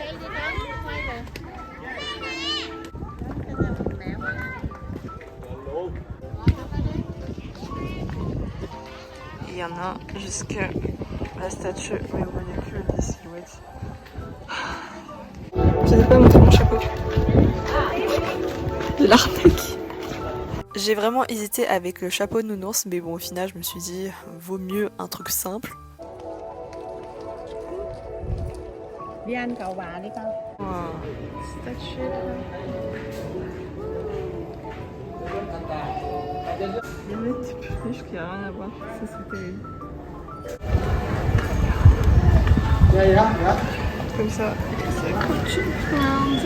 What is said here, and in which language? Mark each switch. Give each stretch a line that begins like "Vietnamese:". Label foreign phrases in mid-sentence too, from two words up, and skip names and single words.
French: Il y en a jusqu'à la statue, mais on voit que des silhouettes. Je sais pas montrer mon chapeau. L'arnaque. J'ai vraiment hésité avec le chapeau de nounours, mais bon au final je me suis dit vaut mieux un truc simple.
Vietnamese: Đi ăn cầu bà đi con.
French: Wow, statue. Il y a des petits puniches qui n'ont rien à voir, ça c'est terrible. Comme ça, ça coûte une blinde.